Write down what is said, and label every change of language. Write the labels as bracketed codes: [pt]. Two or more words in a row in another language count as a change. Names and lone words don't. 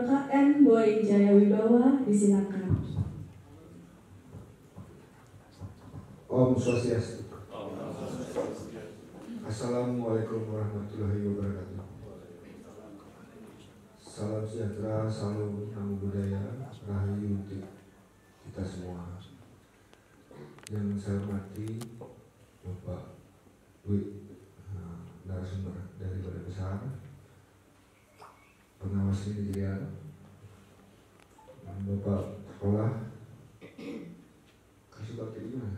[id] KN Boy Jayawibawa. Disilakan. [ban] Om Swastiastu. [ar] السلام عليكم ورحمة الله وبركاته. [id] Salam sejahtera, salam [pi] namo buddhaya, [id] rahayu untuk kita semua. Yang saya hormati Bapak Dwi, narasumber dari Balai Besar Pengawas Manajerial, Bapak Sekolah, Kasubagti gimana?